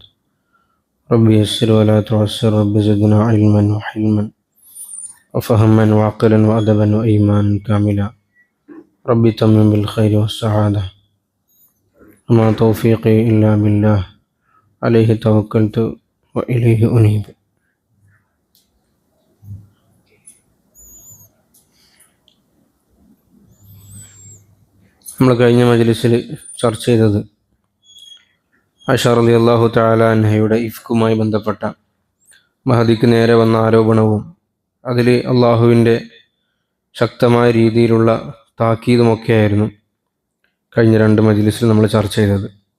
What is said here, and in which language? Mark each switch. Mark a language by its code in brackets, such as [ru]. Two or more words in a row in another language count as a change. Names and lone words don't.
[ar] ربي يسر ولا تعسر، رب زدنا علما وحلما وفهما وعقلا وأدبا وإيمانا كاملا. ربي تمم بالخير والسعادة، وما توفيقي إلا بالله، عليه توكلت وإليه أنيب. [ml] നമ്മൾ കഴിഞ്ഞ മജ്ലിസിൽ ചർച്ച ചെയ്തത് ആയിഷ [ar] رضي الله تعالى [ml] അൻഹയുടെ ഇഫ്കുമായി ബന്ധപ്പെട്ട മഹദിക്ക് നേരെ വന്ന ആരോപണവും അതിൽ അള്ളാഹുവിൻ്റെ ശക്തമായ രീതിയിലുള്ള താക്കീതുമൊക്കെയായിരുന്നു കഴിഞ്ഞ രണ്ട് മജ്ലിസിൽ നമ്മൾ ചർച്ച ചെയ്തത്.